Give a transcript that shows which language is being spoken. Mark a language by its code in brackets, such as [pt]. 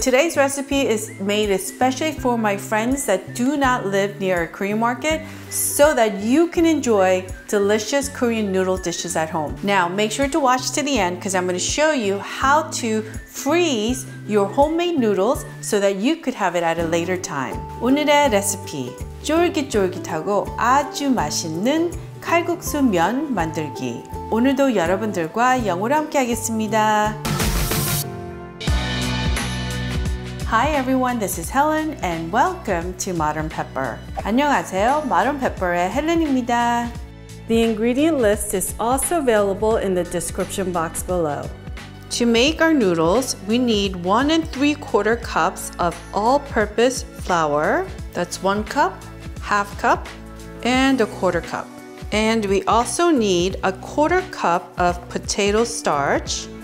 [en] Today's recipe is made especially for my friends that do not live near a Korean market, so that you can enjoy delicious Korean noodle dishes at home. Now, make sure to watch to the end because I'm going to show you how to freeze your homemade noodles so that you could have it at a later time. [ko] 오늘의 레시피, 쫄깃쫄깃하고 아주 맛있는 칼국수면 만들기. 오늘도 여러분들과 영어로 함께 하겠습니다. [en] Hi everyone, this is Helen and welcome to Modern Pepper. [ko] 안녕하세요, Modern Pepper의 헬렌입니다. [en] The ingredient list is also available in the description box below. To make our noodles, we need 1 3/4 cups of all-purpose flour. That's 1 cup, half cup, and 1/4 cup. And we also need 1/4 cup of potato starch.